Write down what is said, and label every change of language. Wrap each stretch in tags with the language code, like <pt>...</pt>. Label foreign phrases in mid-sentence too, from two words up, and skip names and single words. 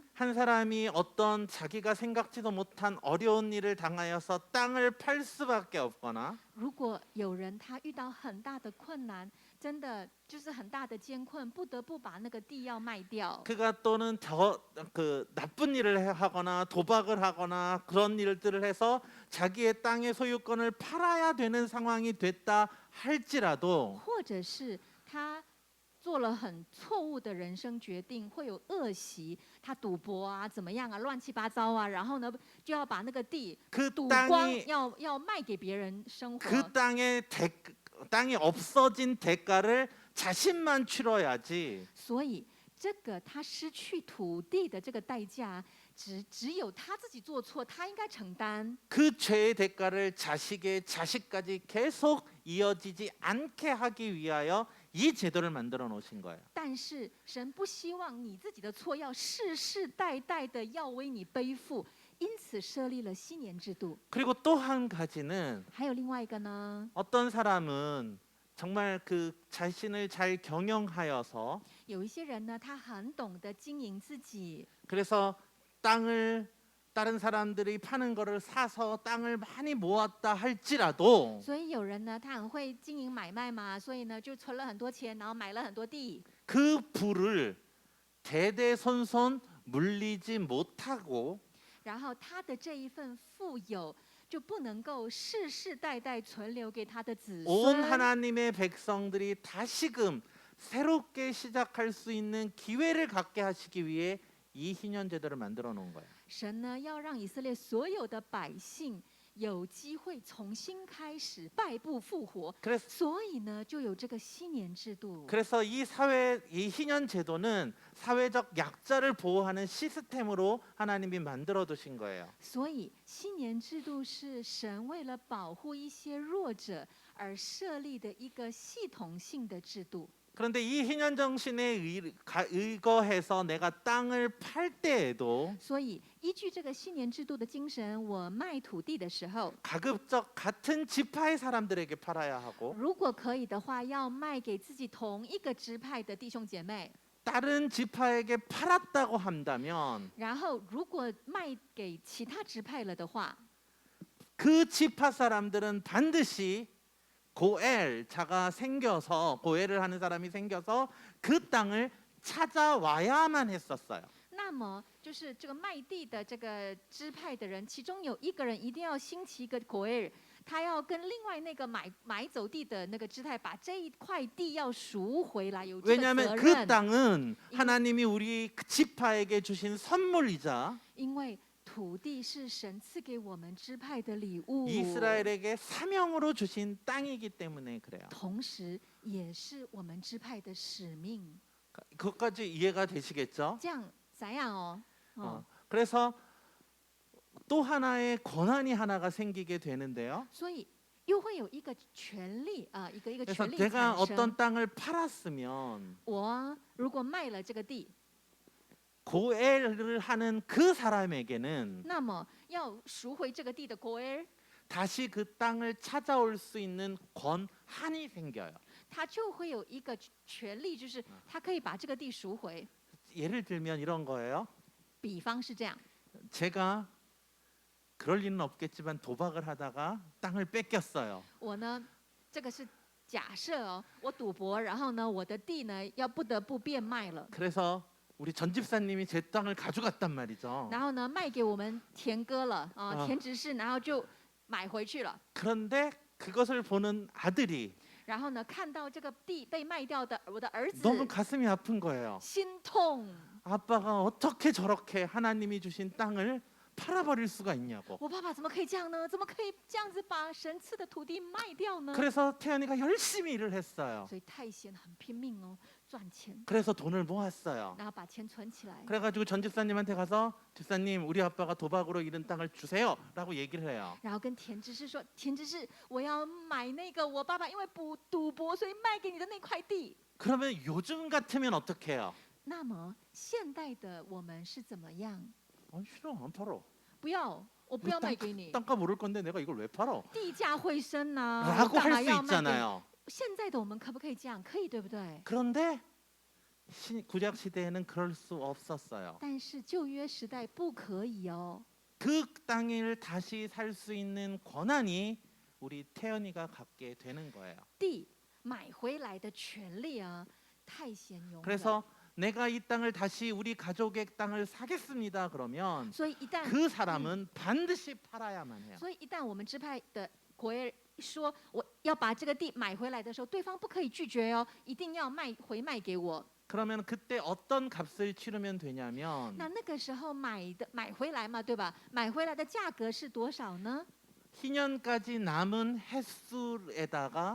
<ko>한 사람이 어떤 자기가 생각지도 못한 어려운 일을 당하여서 땅을 팔 수밖에 없거나</ko> <zh>如果有人他遇到很大的困难，真的就是很大的艰困，不得不把那个地要卖掉。</zh> <ko>그가 또는 더 그 나쁜 일을 하거나 도박을 하거나 그런 일들을 해서 자기의 땅의 소유권을 팔아야 되는 상황이 됐다 할지라도</ko> <zh>或者是他做了很错误的人生决定，会有恶习，他赌博啊，怎么样啊，乱七八糟啊，然后呢，就要把那个地</zh> <ko>그</ko> <zh>赌光，</zh> <ko>땅이</ko> <zh>要卖给别人生活。</zh> <ko>그 땅이 없어진 대가를 자신만 치러야지.</ko> <zh>所以这个他失去土地的这个代价，只有他自己做错，他应该承担。</zh> <ko>그 죄의 대가를 자식의 자식까지 계속 이어지지 않게 하기 위하여 이 제도를 만들어 놓으신 거예요.</ko> <zh>但是神不希望你自己的错要世世代代的要为你背负，因此设立了禧年制度。</zh> <ko>그리고 또 한 가지는</ko> <zh>还有另外一个呢，</zh> <ko>어떤 사람은 정말 그 자신을 잘 경영하여서</ko> <zh>有一些人呢，他很懂得经营自己，</zh> <ko>그래서 땅을 다른 사람들이 파는 거를 사서 땅을 많이 모았다 할지라도</ko> <zh>所以有人呢，他很会经营买卖嘛，所以呢就存了很多钱，然后买了很多地。</zh> <ko>그 부를 대대손손 물리지 못하고</ko> <zh>然后他的这一份富有就不能够世世代代存留给他的子</zh> <ko>온</ko> <zh>孙。</zh> <ko>하나님의 백성들이 다시금 새롭게 시작할 수 있는 기회를 갖게 하시기 위해 이 희년 제도를 만들어 놓은 거예요.</ko> <zh>神呢，要让以色列所有的百姓有机会重新开始，败部复活。</zh> <ko>그래서</ko> <zh>所以呢，就有这个禧年制度。</zh> <ko>그래서 이 희년 제도는 사회적 약자를 보호하는 시스템으로 하나님이 만들어 두신 거예요.</ko> <zh>所以禧年制度是神为了保护一些弱者而设立的一个系统性的制度。</zh> <ko>그런데 이 희년 정신에 의거해서 내가 땅을 팔 때에도</ko> <zh>所以依据这个禧年制度的精神，我卖土地的时候，</zh> <ko>가급적 같은 지파의 사람들에게 팔아야 하고</ko> <zh>如果可以的话，要卖给自己同一个支派的弟兄姐妹。</zh> <ko>다른 지파에게 팔았다고 한다면</ko> <zh>然后，如果卖给其他支派了的话，</zh> <ko>그 지파 사람들은 반드시 고엘자가 생겨서 고엘을 하는 사람이 생겨서 그 땅을 찾아와야만 했었어요.</ko> <zh>那么就是这个卖地的这个支派的人，其中有一个人一定要兴起一个国尔，他要跟另外那个买走地的那个支派，把这一块地要赎回来，有这个</zh> <ko>왜냐하면</ko> <zh>责</zh> <ko>그</ko> <zh>任。</zh> <ko>땅은 하나님이 우리 그 지파에게 주신 선물이자</ko> <zh>因为土地是神赐给我们支派的礼物，</zh> <ko>이스라엘에게 사명으로 주신 땅이기 때문에 그래요.</ko> <zh>同时也是我们支派的使命。</zh> <ko>그것까지 이해가 되시겠죠?</ko> <zh>这样怎样哦？</zh> <ko>그래서 또 하나의 권한이 하나가 생기게 되는데요.</ko> <zh>所以又会有一个权利啊，一个</zh> <ko>그래서</ko> <zh>权利</zh> <ko>내가</ko> <zh>产生。</zh> <ko>어떤 땅을 팔았으면</ko> <zh>我如果卖了这个地，</zh> <ko>고엘을 하는 그 사람에게는</ko> <zh>那么要赎回这个地的国尔，</zh> <ko>다시 그 땅을 찾아올 수 있는 권한이 생겨요.</ko> <zh>他就会有一个权利，就是他可以把这个地赎回。</zh> <ko>예를 들면 이런 거예요.</ko> <zh>比方是这样，</zh> <ko>제가 그럴 리는 없겠지만 도박을 하다가 땅을 뺏겼어요.</ko> <zh>我呢，这个是假设哦，我赌博，然后呢，我的地呢要不得不变卖了，</zh> <ko>그래서 우리 전 집사님이 제 땅을 가져갔단 말이죠.</ko> <zh>然后呢卖给我们田哥了啊，啊田执事，然后就买回去了。</zh> <ko>그런데 그것을 보는 아들이</ko> <zh>然后呢，看到这个地被卖掉的，我的儿子</zh> <ko>너무 가슴이 아픈 거예요.</ko> <zh>心痛。</zh> <ko>아빠가 어떻게 저렇게 하나님이 주신 땅을 팔아버릴 수가 있냐고.</ko> <zh>我爸爸怎么可以这样呢？怎么可以这样子把神赐的土地卖掉呢？</zh> <ko>그래서 태연이가 열심히 일을 했어요.</ko> <zh>所以太贤很拼命哦，赚钱，</zh> <ko>그래서 돈을 모았어요.</ko> <zh>然后把钱存起来。</zh> <ko>그래가지고 전 집사님한테 가서 집사님 우리 아빠가 도박으로 잃은 땅을 주세요라고 얘기를 해요.</ko> <zh>然后跟田执事说：“田执事，我要买那个我爸爸因为赌博，所以卖给你的那块地。</zh> <ko>그러면 요즘 같으면 어떻게 해요? ”</ko> <zh>那么现代的我们是怎么样？</zh> <ko>싫어 안 팔어.</ko> <zh>不要，我不要卖给你，</zh> <ko>땅값 오를 건데 내가 이걸 왜 팔어?</ko> <zh>地价会升呐、</zh> <ko>라고</ko> <zh>我干嘛</zh> <ko>할 수</ko> <zh>要卖给你？</zh> <ko>있잖아요.</ko> <zh>现在的我们可不可以这样？可以，对不对？</zh> <ko>그런데 구약 시대에는 그럴 수 없었어요.</ko> <zh>但是旧约时代不可以哦。</zh> <ko>그 땅을 다시 살 수 있는 권한이 우리 태연이가 갖게 되는 거예요.</ko> <zh>地买回来的权利啊，太显勇了。</zh> <ko>그래서 내가 이 땅을 다시 우리 가족의 땅을 사겠습니다. 그러면</ko> <zh>所以一旦</zh> <ko>그 사람은 반드시 팔아야만 해요.</ko> <zh>所以一旦我们支派的国尔说我要把这个地买回来的时候，对方不可以拒绝哦，一定要回卖给我。</zh> <ko>그러면 그때 어떤 값을 치르면 되냐면</ko> <zh>那个时候买回来嘛，对吧？买回来的价格是多少呢？</zh> <ko>희년까지 남은 햇술에다가</ko>